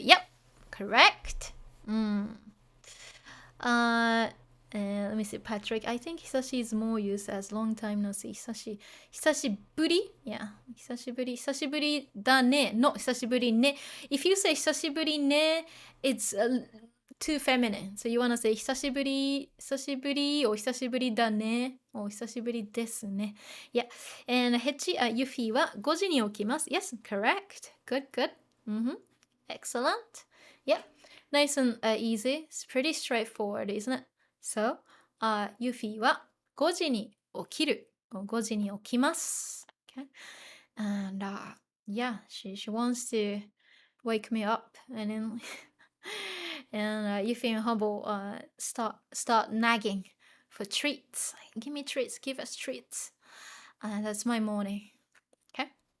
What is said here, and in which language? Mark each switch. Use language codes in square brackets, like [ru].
[en] Yep, correct. Let me see, Patrick. I think Hisashi is more used as long time no see. Hisashiburi? Yeah, [ja] Hisashiburi da ne. [en] Not hisashiburi ne. If you say hisashiburi ne, it's too feminine. So you want to say 久しぶり or [ja] 久しぶりだね [en] or [ja] 久しぶりですね. [en] Yeah. [ja] And Hechi, Yuffie は5時に起きます. [en] Yes, correct. Good. Excellent. Yeah. Nice and easy. It's pretty straightforward, isn't it? [ja] So, Yuffie は5時に起きる. Or 5時に起きます. [en] Okay. And yeah, she wants to wake me up and then and Yuffie and Hubble start nagging for treats. Like, give me treats, give us treats. That's my morning. Okay.